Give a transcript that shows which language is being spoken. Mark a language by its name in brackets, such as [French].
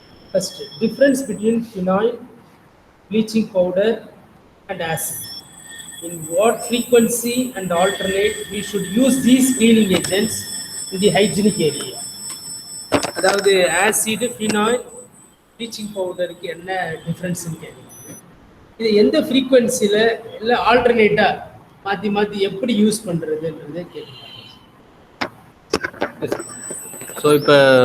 [English] First, difference between phenyl, bleaching powder and acid. In what frequency and alternate we should use these cleaning agents in the hygienic area? [Tamil] அதாவது acid, phenyl, bleaching பவுடருக்கு என்ன டிஃப்ரென்ஸ்னு கேட்குறாங்க. இது எந்த ஃப்ரீக்வன்சியில் இல்லை ஆல்டர்னேட்டாக மாற்றி எப்படி use பண்ணுறதுன்றதை கேட்குறாங்க. ஸோ இப்போ